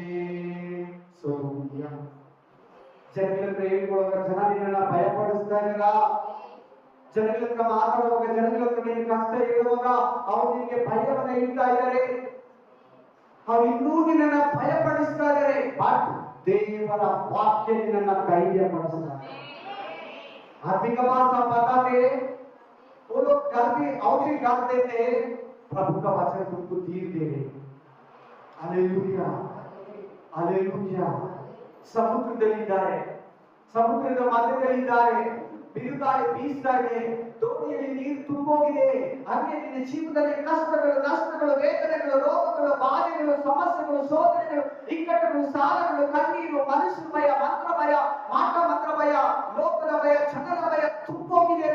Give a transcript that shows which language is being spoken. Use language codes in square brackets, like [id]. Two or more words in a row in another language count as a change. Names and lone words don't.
[kn] ಸೌಮ್ಯ ಜನಗಳ ಹತ್ರ ಹೇಳ್ಕೊಳ್ಳುವಾಗ ಜನ ನಿನ್ನನ್ನ ಭಯಪಡಿಸ್ತಾ ಇದ್ದಾರ, ಜನಗಳ ಹತ್ರ ಮಾತಾಡುವಾಗ, ಜನಗಳ ಹತ್ರ ನಿನ್ನ ಕಷ್ಟ ಹೇಳುವಾಗ ಅವ್ರು ನಿನಗೆ ಭಯವನ್ನ ಇಡ್ತಾ ಇದ್ದಾರೆ, ಅವ್ರು ಇನ್ನೂ ನಿನ್ನನ್ನ ಭಯಪಡಿಸ್ತಾ ಇದ್ದಾರೆ. ಬಟ್ ದೇವರ ವಾಕ್ಯ ನಿನ್ನನ್ನ ಧೈರ್ಯ ಪಡಿಸ್ತಾರೆ. [hi] आदमी का पास आप पता थे, वो लोग डर भी और भी डरते थे, प्रभु का वचन तुमको धीर दे रहे. हालेलुया, हालेलुया. [kn] ಸಮುದ್ರದಲ್ಲಿದ್ದಾರೆ, ಸಮುದ್ರದ ಮಧ್ಯದಲ್ಲಿದ್ದಾರೆ, ಬಿರುಗಾಳಿ ಬೀಸ್ತಾ ಇದೆ, ದೋಣಿಯಲ್ಲಿ ನೀರು ತುಂಬೋಗಿದೆ. ಹಾಗೆ ನಿನ್ನ ಜೀವನದಲ್ಲಿ ಕಷ್ಟಗಳು, ನಷ್ಟಗಳು, ವೇದನೆಗಳು, ರೋಗಗಳು, ಬಾಧೆಗಳು, ಸಮಸ್ಯೆಗಳು, ಶೋಧನೆಗಳು, ಇಕ್ಕಟ್ಟುಗಳು, ಸಾಲಗಳು, ಕಣ್ಣೀರು, ಮನುಷ್ಯ ಭಯ, ಮಂತ್ರ ಭಯ, ಮಾಟ ಮಂತ್ರ ಭಯ, ಲೋಕದ ಭಯ, ಜನರ ಭಯ ತುಂಬೋಗಿದೆಯೋ.